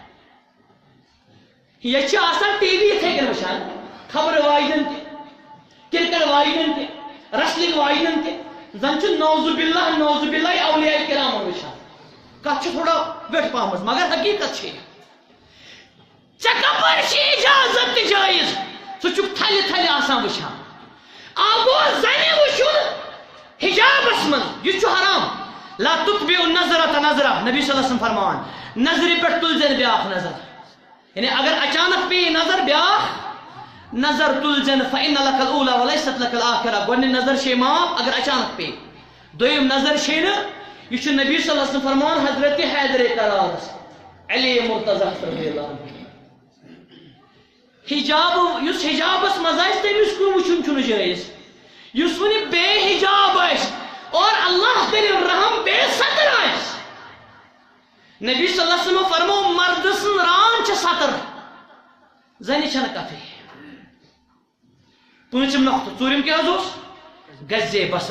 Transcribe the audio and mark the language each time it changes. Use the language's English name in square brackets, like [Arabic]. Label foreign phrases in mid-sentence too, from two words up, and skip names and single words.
[Kashmiri] ییٚتہِ چھِ آسان ٹی وی یِتھے کٔنۍ وٕچھان خبرٕ واجنن تہِ کرکٹ واجنن تہِ رسلنگ واجنن تہِ زن چھُ [Arabic] نوزُ باللہ [Kashmiri] اولیاء کرامن وٕچھان کتھ چھِ تھوڑا ویٹھ پہمژ مگر حقیقت چھِ ژےٚ کپٲرۍ چھِ اجازت تہِ جٲیز ژٕ چھُکھ تھلہِ تھلہِ آسان وٕچھان گوٚو زنہِ وٕچھُن حجابس منٛز یہِ چھُ حرام [Arabic] لا تُتبِعُ النظرة نظرہ [Kashmiri] نبی [Arabic] صلی اللہ علیہ وسلم [Kashmiri] فرماوان نظرِ پٮ۪ٹھ تُلزٮ۪ن بیٛاکھ نظر یعنی اگر اچانک پیٚیہِ نظر بیٛاکھ نظر تُلزٮ۪ن [Arabic] فإن لك الأولى وليست لك الآخرة [Kashmiri] گۄڈنِچ نظر چھے معاف اگر اچانک پیٚیہِ دوٚیِم نظر چھے نہٕ یہِ چھُ نبی [Arabic] صلی اللہ علیہ وسلم [Kashmiri] فرمان حضرت حیدرِ کرارس علی مرتضیٰ [Arabic] رضی اللہ عنہ [Kashmiri] حجاب یُس حجابس منٛز آسہِ تٔمِس کُن وٕچھُن چھُنہٕ جٲیز یُس وۄنۍ بے حجاب آسہِ اور اللہ کٔرِنۍ رحم بے ستر آسہِ نبی [Arabic] صلی اللہ علیہ وسلم [Kashmiri] فرمو مرد سٕنٛز ران چھِ ستر زنہِ چھنہٕ کتھٕے پوٗنٛژِم نۄقطہٕ ژوٗرِم کیٛاہ حظ اوس گزے بسر